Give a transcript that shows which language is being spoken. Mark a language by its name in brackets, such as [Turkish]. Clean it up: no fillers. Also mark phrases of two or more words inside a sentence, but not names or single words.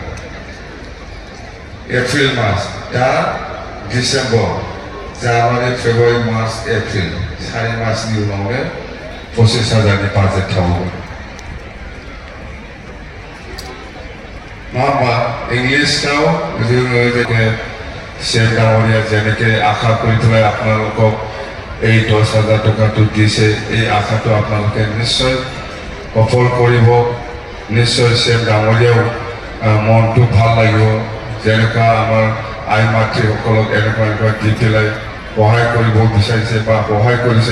[Bodo] एप्रिल मास, दा डिसेम्बर, जानुवारि, फेब्रुवारि, मार्च, एप्रिल, 4 मासनि उनावनो 25,000नि बाजेट थाबावगोन। नङा होमबा? इंलिशआव जोङो [Assamese] CM ডাঙৰীয়া যেনেকে আশা কৰি পেলাই আপোনালোকক এই 10,000 টকাটো দিছে, এই আশাটো আপোনালোকে নিশ্চয় সফল কৰিব। নিশ্চয় CM ডাঙৰীয়াও মনটো ভাল লাগিব, যেনেকুৱা আমাৰ আই মাতৃসকলক এনেকুৱা দি পেলাই সহায় কৰিব বিচাৰিছে বা সহায় কৰিছে।